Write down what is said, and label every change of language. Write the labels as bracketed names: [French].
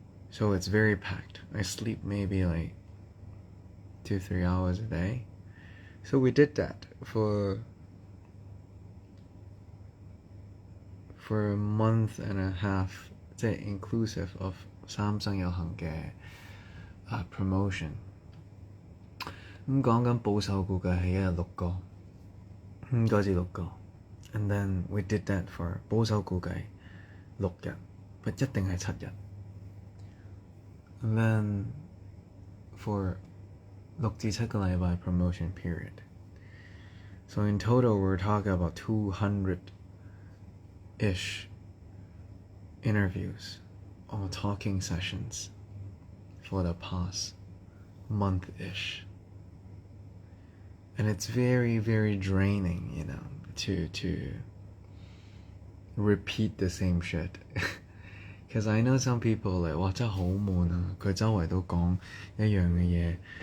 [English] So it's very packed. I sleep maybe like 2-3 hours a day. So we did that for a month and a half, inclusive of Samsung [Cantonese] 有行嘅 [English] promotion. [Cantonese] 咁講緊保守估計係一日6個，5個至6個 [English] and then we did that for [Cantonese] 保守估計6日 but 一定係7日 [English] and then for [Cantonese] 6至7個禮拜 [English] promotion period. So in total we're talking about 200-ish interviews or talking sessions for the past month-ish. And it's very draining, you know, to repeat the same shit. Because I know some people like [Cantonese] 哇真係好悶啊，佢周圍都講一樣嘅嘢.